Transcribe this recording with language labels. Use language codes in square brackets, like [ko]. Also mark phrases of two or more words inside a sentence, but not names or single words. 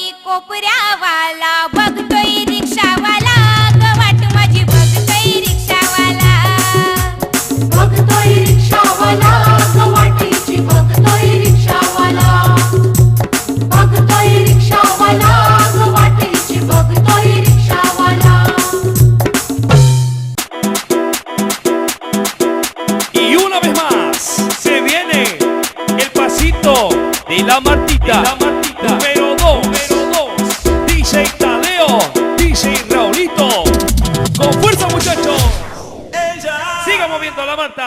[mr] कोपऱ्यावाला बघतोय रिक्षावाला गवाट माझी बघतोय रिक्षावाला बघतोय रिक्षावाला गवाटीची बघतोय रिक्षावाला बघतोय रिक्षावाला गवाटीची बघतोय रिक्षावाला. [es] Y una vez más se viene el pasito de la Martita, número 2, DJ Tadeo, DJ Raulito. Con fuerza, muchachos. Siga moviendo la Marta.